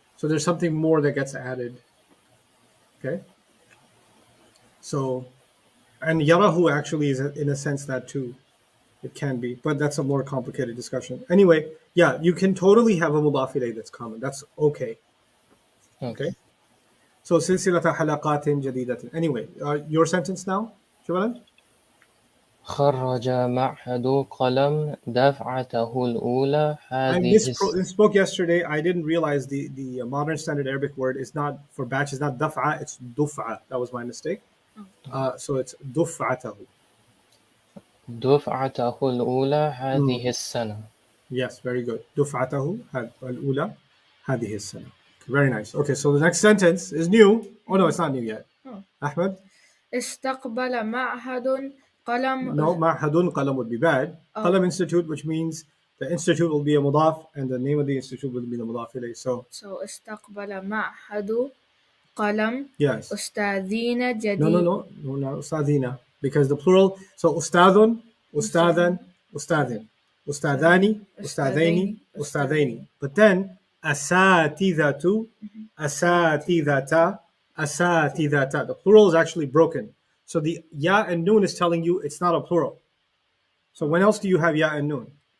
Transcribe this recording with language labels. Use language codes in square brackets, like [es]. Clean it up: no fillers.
[en] So there's something more that gets added. Okay? So, and yarahu actually is in a sense that too. It can be, but that's a more complicated discussion. Anyway, yeah, you can totally have a mudaf ilayh that's common. That's okay. Okay? So [ar] سلسلة حلقات جديدة. [en] Anyway, your sentence now, [ar] شو خرج معهد قلم دفعته الأولى [en] I [ar] هذه [en] misspoke yesterday. I didn't realize the modern standard Arabic word is not for batch is not daf'a, it's duf'a. That was my mistake. So it's duf'atahu. [ar] دفعته الأولى هذه السنة. [en] Yes, very good. [ar] دفعته الأولى هذه السنة. [en] Very nice. Okay, so the next sentence is new. Oh no, it's not new yet. Oh. Ahmed? [ar] استقبل معهد قلم. [en] No, [ar] معهد قلم [en] would be bad. Qalam Institute, which means the institute will be a mudaf and the name of the institute will be the mudaf ilayh. So [ar] استقبل معهد قلم [en] yes. [ar] أستاذين جديد. [en] No, [ar] أستاذين. [en] Because the plural, so [ar] أستاذ, أستاذا, أستاذن. أستاذاني, أستاذيني, أستاذيني. [en] But then [ar] أساتذة, أساتذة, أساتذة. [en] The plural is actually broken. So the ya and noon is telling you it's not a plural. So when else do you have ya and noon?